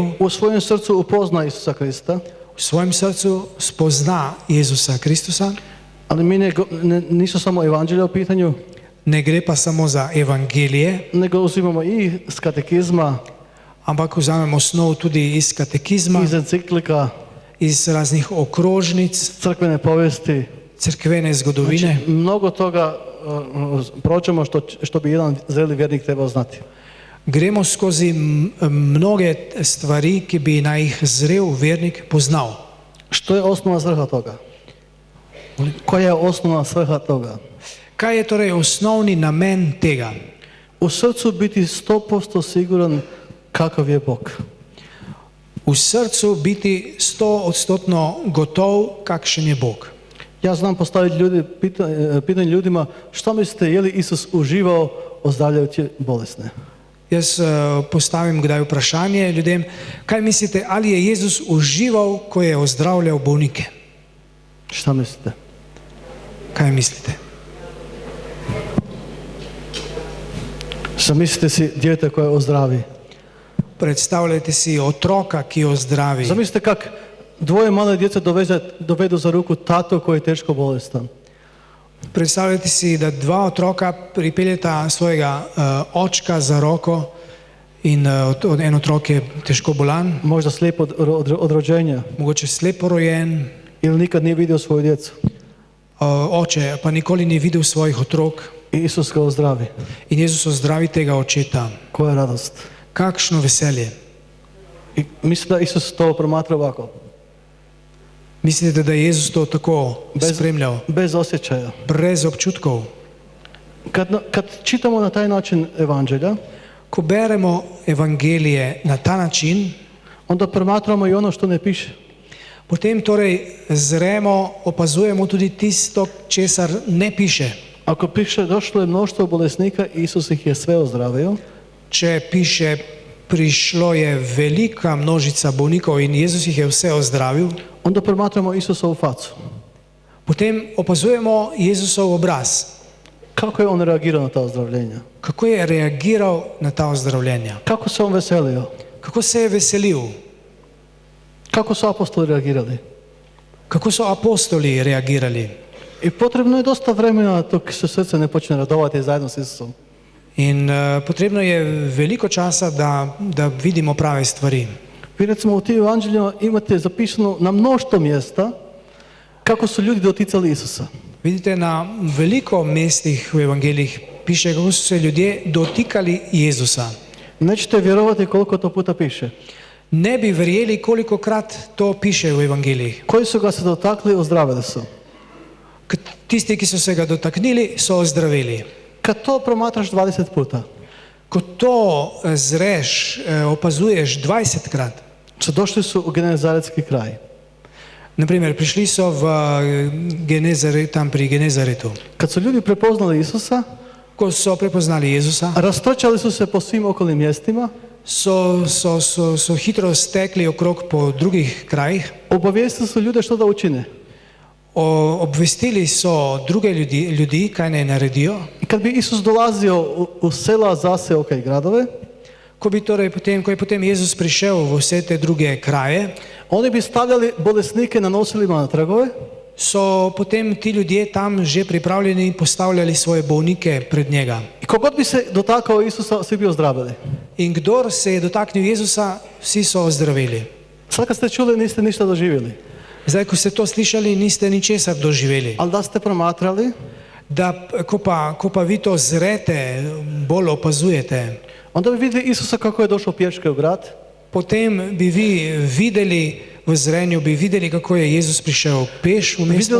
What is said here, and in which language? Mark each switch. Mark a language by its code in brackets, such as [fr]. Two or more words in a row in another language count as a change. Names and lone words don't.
[hr] U svojem srcu upozna Isusa Krista, [sl] V svojem srcu spozna Jezusa Kristusa. [hr] ali nisu samo evanđelja u pitanju, [sl] Ne gre pa samo za evangelije, [hr] nego uzimamo i iz katekizma, [sl] ampak vzamemo osnov tudi iz katekizma, [hr] iz enciklika, [sl] iz raznih okrožnic, [hr] crkvene povijesti. [sl] crkvene zgodovine. [hr] Znači, mnogo toga prođemo što bi jedan zreli vjernik trebao znati. [sl] Gremo skozi mnoge stvari, ki bi naj jih zrel vernik poznal. [hr] Što je osnovna svrha toga? Koja je osnovna svrha toga? [sl] Kaj je torej osnovni namen tega? [hr] U srcu biti 100% siguran kakav je Bog. [sl] V srcu biti 100% gotov, kakšen je Bog. [hr] Ja znam postaviti pitanje ljudima, što mislite, je li Isus uživao ozdravljajući bolesne? [sl] Jaz postavim kdaj vprašanje ljudem, kaj mislite, ali je Jezus užival, ko je ozdravljal bolnike? [hr] Šta mislite? [sl] Kaj mislite? [hr] Zamislite si dijete koje ozdravi. [sl] Predstavljajte si otroka, ki ozdravi. [hr] Zamislite kak dvoje male djece dovedu za ruku tato koji je teško bolestan. [sl] Predstavljajte si, da dva otroka pripeljeta svojega očka za roko in en otrok je težko bolan, [hr] Možda slijep od rođenja [sl] mogoče slepo rojen, [hr] ili nikad nije vidio svoju djecu. [sl] oče pa nikoli ni videl svojih otrok [hr] I Isus ga ozdravi. [sl] in Jezus ozdravi tega očeta. [hr] Koja radost. [sl] Kakšno veselje. [hr] I mislim da Isus to promatra ovako. [sl] Mislite, da je Jezus to tako spremljal? [hr] Bez osjećaja. [sl] Brez občutkov. [hr] Kad čitamo na taj način evanđelja, [sl] Ko beremo evangelije na ta način, [hr] onda promatramo i ono što ne piše. [sl] potem torej zremo, opazujemo tudi tisto, česar ne piše. [hr] Ako piše došlo je mnoštvo bolesnika, Isus ih je sve ozdravio, [sl] Če piše, prišlo je velika množica bolnikov in Jezus jih je vse ozdravil, [hr] onda promatramo Isusovu facu. [sl] potem opazujemo Jezusov obraz. [hr] Kako je on reagirao na ta ozdravljenja? [sl] Kako je reagiral na ta ozdravljenja? [hr] Kako se on veselio? [sl] Kako se je veselil? [hr] Kako su apostoli reagirali? [sl] Kako so apostoli reagirali? [hr] I potrebno je dosta vremena dok se srce ne počne radovati zajedno s Isusom. [sl] In potrebno je veliko časa, da vidimo prave stvari. [hr] Vi recimo u tim evanđeljima imate zapisano na mnoštvo mjesta kako su ljudi doticali Isusa. [sl] Vidite, na veliko mestih v evangelijih piše, kako so se ljudje dotikali Jezusa. [hr] Nećete vjerovati koliko to puta piše. [sl] Ne bi verjeli, kolikokrat to piše v evangelijih. [hr] Koji su ga se dotakli, ozdravili su. [sl] Tisti, ki so se ga dotaknili, so ozdravili. [hr] Kad to promatraš 20 puta, [sl] Ko to zreš, opazuješ 20krat, [hr] došli su u Genezaretski kraj. [sl] naprimer, prišli so v tam pri Genezaretu. [hr] Kad su ljudi prepoznali Isusa, [sl] Ko so prepoznali Jezusa, [hr] rastrčali su se po svim okolnim mjestima, [sl] so hitro stekli okrog po drugih krajih, [hr] obavijestili su ljude što da učine. [sl] obvestili so druge ljudi, kaj naj naredijo. [hr] I kad bi Isus dolazio u sela, zaseoke i gradove, [sl] Ko je potem Jezus prišel v vse te druge kraje, [hr] oni bi stavljali bolesnike na nosilima na trgove [sl] so potem ti ljudje tam že pripravljeni postavljali svoje bolnike pred njega. [hr] I kogod bi se dotakao Isusa, svi bi ozdravili. [sl] In kdor se je dotaknil Jezusa, vsi so ozdravili. [hr] Sad kad ste čuli, niste ništa doživjeli. [sl] Zdaj, ko ste to slišali, niste ničesar doživeli. [hr] Ali da ste promatrali, [sl] Da, ko pa vi to zrete, bolj opazujete, [hr] onda bi vidjeli Isusa kako je došao pješke u grad, [sl] potem bi vi videli v zrenju, bi videli kako je Jezus prišel peš v mesto,